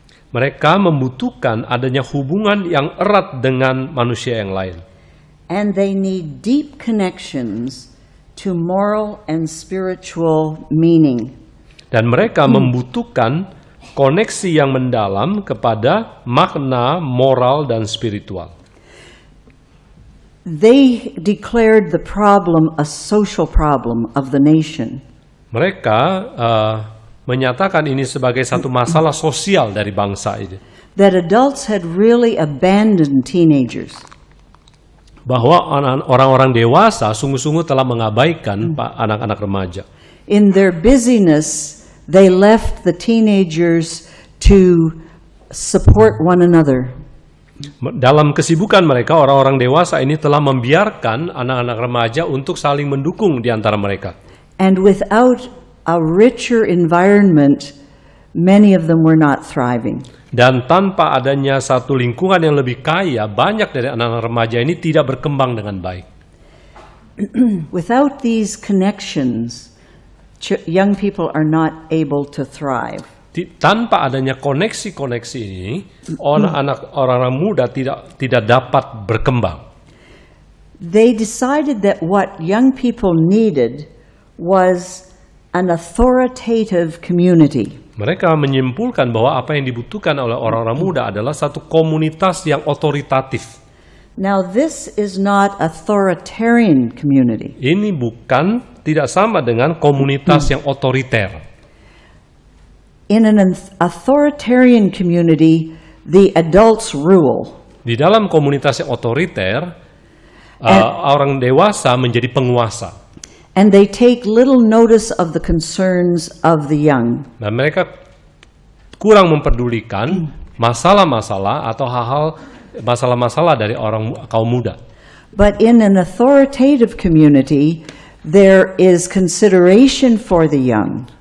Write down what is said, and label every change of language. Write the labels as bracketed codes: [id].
[id] Mereka membutuhkan adanya hubungan yang erat dengan manusia yang lain. [en] And they need deep connections to moral and spiritual meaning. [id] Dan mereka membutuhkan koneksi yang mendalam kepada makna moral dan spiritual. [en] They declared the problem a social problem of the nation. [id] Mereka menyatakan ini sebagai satu masalah sosial dari bangsa ini. [en] That adults had really abandoned teenagers. [id] Bahwa orang-orang dewasa sungguh-sungguh telah mengabaikan anak-anak remaja. [en] In their busyness, they left the teenagers to support one another. [id] Dalam kesibukan mereka, orang-orang dewasa ini telah membiarkan anak-anak remaja untuk saling mendukung di antara mereka. [en] And without a richer environment, many of them were not thriving. [id] Dan tanpa adanya satu lingkungan yang lebih kaya, banyak dari anak-anak remaja ini tidak berkembang dengan baik. [en] Without these connections, young people are not able to thrive. [id] Tanpa adanya koneksi-koneksi ini, orang-orang muda tidak dapat berkembang. [en] They decided that what young people needed was an authoritative community. [id] Mereka menyimpulkan bahwa apa yang dibutuhkan oleh orang-orang muda adalah satu komunitas yang otoritatif. [en] Now this is not authoritarian community. [id] Ini tidak sama dengan komunitas yang otoriter. [en] In an authoritarian community, the adults rule. [id] Di dalam komunitas yang otoriter, orang dewasa menjadi penguasa. [en] And they take little notice of the concerns of the young. [id] Dan mereka kurang memperdulikan masalah-masalah atau masalah-masalah dari kaum muda. [en] But in an authoritative community, there is consideration for the young.